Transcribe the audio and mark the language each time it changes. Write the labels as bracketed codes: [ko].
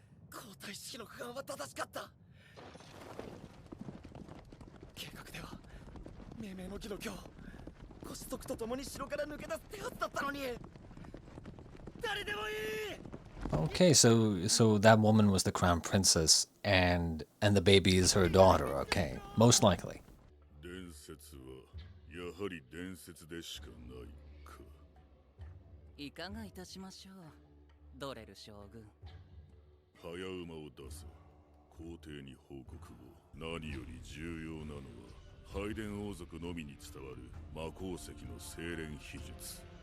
[ja] 皇太子の不安は正しかった。計画では命名の儀の今日ご子息と共に城から抜け出す手はずだったのに誰でもいい。 [en] Okay, so that woman was the crown princess, and the baby is her daughter. Okay, most likely. [ja] 伝説はやはり伝説でしかないか。いかがいたしましょう、ドレル将軍。早馬を出せ。皇帝に報告を。何より重要なのは拝殿王族のみに伝わる魔鉱石の精錬秘術。